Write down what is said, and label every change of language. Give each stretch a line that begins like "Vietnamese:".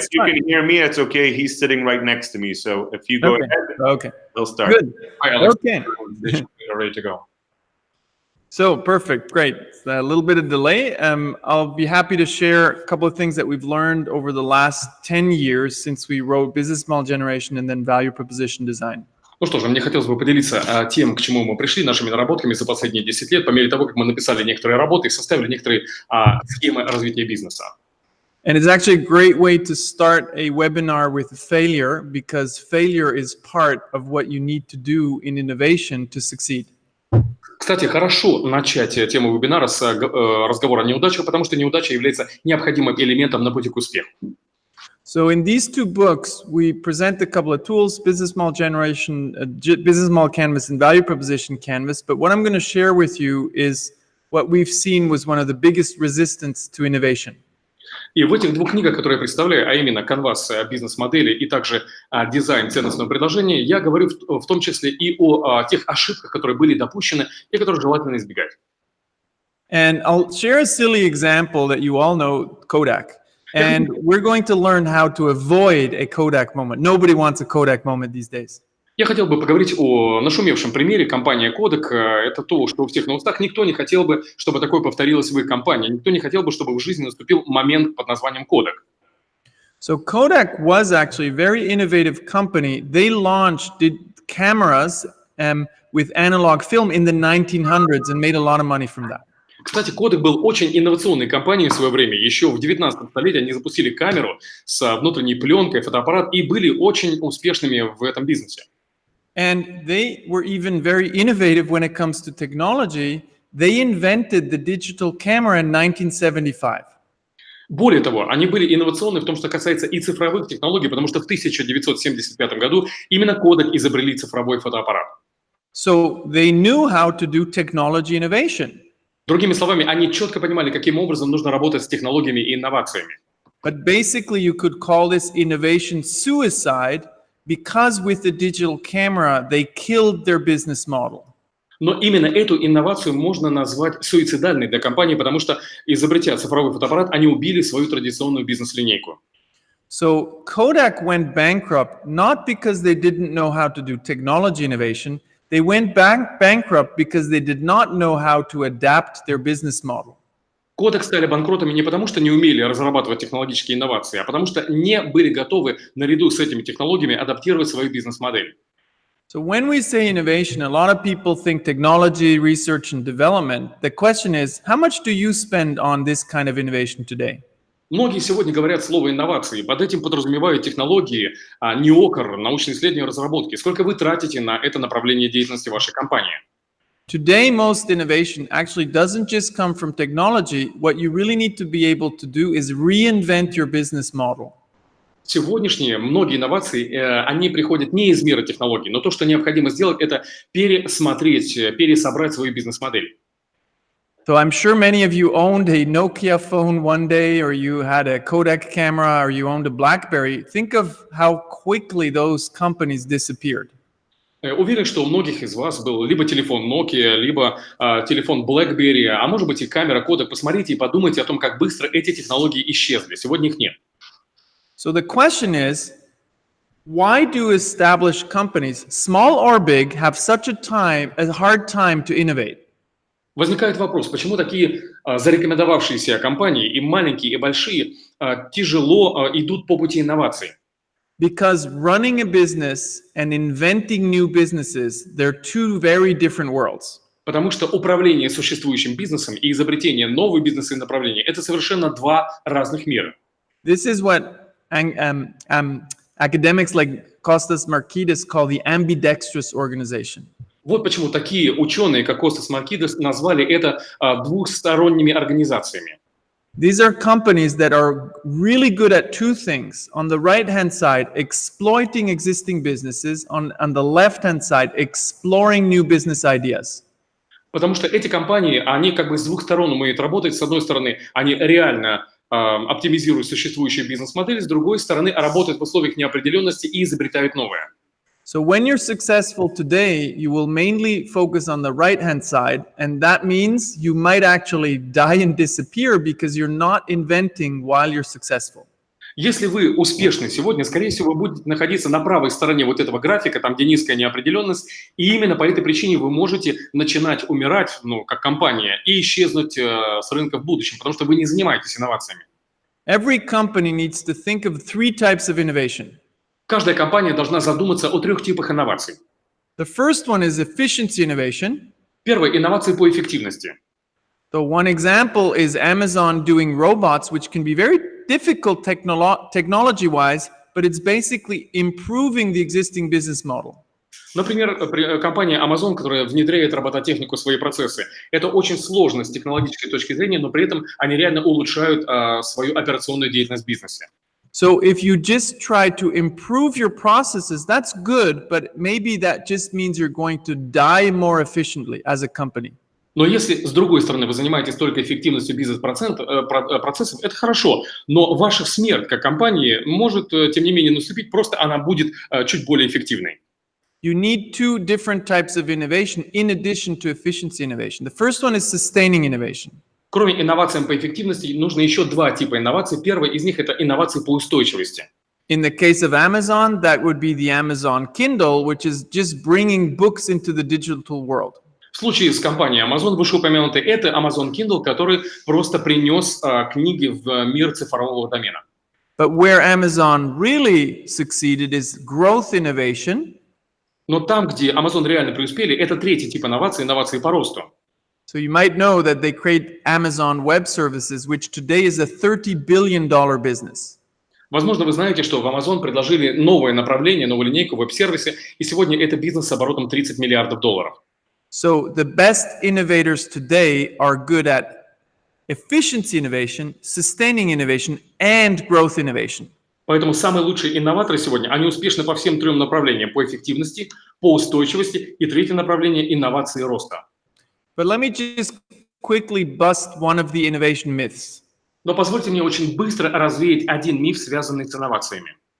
English: If you can hear me, it's okay. He's sitting right next to me. So if you go ahead, he'll start. Good. Hi, Alex. Okay. They're ready to go. So perfect, great. A little bit of delay. I'll be happy to share a couple of things that we've learned over the last 10 years since we wrote Business Model Generation and then Value Proposition Design.
Russian: Ну что же, мне хотелось бы поделиться тем, к чему мы пришли, нашими наработками за последние 10 лет, по мере того, как мы написали некоторые работы и составили некоторые схемы развития бизнеса.
English: And it's actually a great way to start a webinar with failure, because failure is part of what you need to do in innovation to succeed.
Russian: Кстати, хорошо начать тему вебинара с разговора о неудачах, потому что неудача является необходимым элементом на пути к успеху.
English: So in these two books, we present a couple of tools: Business Model Generation, Business Model Canvas, and Value Proposition Canvas. But what I'm going to share with you is what we've seen was one of the biggest resistance to innovation.
Russian: И в этих двух книгах, которые я представляю, а именно канвас бизнес-модели и также дизайн ценностного предложения, я говорю в том числе и о тех ошибках, которые были допущены и которые желательно избегать.
English: And I'll share a silly example that you all know, Kodak. And we're going to learn how to avoid a Kodak moment. Nobody wants a Kodak moment these days.
Russian: Я хотел бы поговорить о нашумевшем примере компании Kodak. Это то, что у всех на устах. Никто не хотел бы, чтобы такое повторилось в их компании. Никто не хотел бы, чтобы в жизни наступил момент под названием Kodak.
English: So Kodak was actually a very innovative company. They did cameras with analog film in the 1900s and made a lot of money from that.
Russian: Кстати, Kodak был очень инновационной компанией в свое время. Еще в 19 столетии они запустили камеру с внутренней пленкой, фотоаппарат, и были очень успешными в этом бизнесе.
English: And they were even very innovative when it comes to technology. They invented the digital camera in 1975.
Russian: Более того, они были инновационны в том, что касается и цифровых технологий, потому что в 1975 году именно Kodak изобрели цифровой фотоаппарат.
English: So they knew how to do technology innovation.
Russian: Другими словами, они четко понимали, каким образом нужно работать с технологиями и инновациями.
English: But basically, you could call this innovation suicide because with the digital camera, they killed their business model.
Russian: Но именно эту инновацию можно назвать суицидальной для компании, потому что, изобретя цифровой фотоаппарат, они убили свою традиционную бизнес-линейку.
English: So Kodak went bankrupt not because they didn't know how to do technology innovation. They went bankrupt because they did not know how to adapt their business model.
Russian: Kodak стали банкротами не потому, что не умели разрабатывать технологические инновации, а потому что не были готовы наряду с этими технологиями адаптировать свою бизнес-модель.
English: So when we say innovation, a lot of people think technology, research, and development. The question is, how much do you spend on this kind of innovation today?
Russian: Многие сегодня говорят слово «инновации». Под этим подразумевают технологии, неокр, научные исследования и разработки. Сколько вы тратите на это направление деятельности вашей компании?
English: Today, most innovation actually doesn't just come from technology. What you really need to be able to do is reinvent your business model.
Russian: Сегодняшние многие инновации, они приходят не из мира технологий, но то, что необходимо сделать, это пересмотреть, пересобрать свою бизнес-модель.
English: So I'm sure many of you owned a Nokia phone one day, or you had a Kodak camera, or you owned a BlackBerry. Think of how quickly those companies disappeared.
Russian: Уверен, что у многих из вас был либо телефон Nokia, либо телефон BlackBerry, а может быть и камера Kodak. Посмотрите и подумайте о том, как быстро эти технологии исчезли. Сегодня их нет.
English: So the question is, why do established companies, small or big, have such a hard time to innovate?
Russian: Возникает вопрос, почему такие зарекомендовавшиеся компании, и маленькие, и большие, тяжело идут по пути инноваций?
English: Because running a business and inventing new businesses, they're two very different worlds.
Russian: Потому что управление существующим бизнесом и изобретение новых бизнесовых направлений – это совершенно два разных мира.
English: This is what academics like Kostas Markidis call the ambidextrous organization.
Russian: Вот почему такие ученые, как Костас Маркидис, назвали это двухсторонними организациями.
English: These are companies that are really good at two things. On the right-hand side, exploiting existing businesses. On the left-hand side, exploring new business ideas.
Russian: Потому что эти компании, они как бы с двух сторон умеют работать. С одной стороны, они реально оптимизируют существующие бизнес-модели, с другой стороны, работают в условиях неопределенности и изобретают новое.
English: So when you're successful today, you will mainly focus on the right-hand side, and that means you might actually die and disappear because you're not inventing while you're successful.
Russian: Если вы успешны сегодня, скорее всего, вы будете находиться на правой стороне вот этого графика, там, где низкая неопределенность, и именно по этой причине вы можете начинать умирать, как компания, и исчезнуть с рынка в будущем, потому что вы не занимаетесь инновациями.
English: Every company needs to think of three types of innovation.
Russian: Каждая компания должна задуматься о трех типах инноваций.
English: The first one is efficiency innovation.
Russian: Первое – инновации по эффективности.
English: So one example is Amazon doing robots, which can be very difficult technology-wise, but it's basically improving the existing business model.
Russian: Например, компания Amazon, которая внедряет робототехнику в свои процессы. Это очень сложно с технологической точки зрения, но при этом они реально улучшают свою операционную деятельность в бизнесе.
English: So if you just try to improve your processes, that's good, but maybe that just means you're going to die more efficiently as a company.
Russian: Но если, с другой стороны, вы занимаетесь только эффективностью бизнес-процессов, это хорошо, но ваша смерть как компании может, тем не менее, наступить, просто она будет чуть более эффективной.
English: You need two different types of innovation in addition to efficiency innovation. The first one is sustaining innovation.
Russian: Кроме инноваций по эффективности, нужно еще два типа инноваций. Первый из них – это инновации по устойчивости.
English: In the case of Amazon, that would be the Amazon Kindle, which is just bringing books into the digital world.
Russian: В случае с компанией Amazon, вышеупомянутой, это Amazon Kindle, который просто принес книги в мир цифрового домена.
English: But where Amazon really succeeded is growth innovation.
Russian: Но там, где Amazon реально преуспели, это третий тип инноваций, инновации по росту.
English: So you might know that they create Amazon Web Services, which today is a $30 billion business.
Russian: Возможно, вы знаете, что в Amazon предложили новое направление, новую линейку веб-сервисы, и сегодня это бизнес с оборотом $30 миллиардов.
English: So the best innovators today are good at efficiency innovation, sustaining innovation, and growth innovation.
Russian: Поэтому самые лучшие инноваторы сегодня, они успешны по всем трем направлениям: по эффективности, по устойчивости и третье направление – инновации и роста.
English: But let me just quickly bust one of the innovation myths.
Russian: Но позвольте мне очень быстро развеять один миф, связанный с инновациями.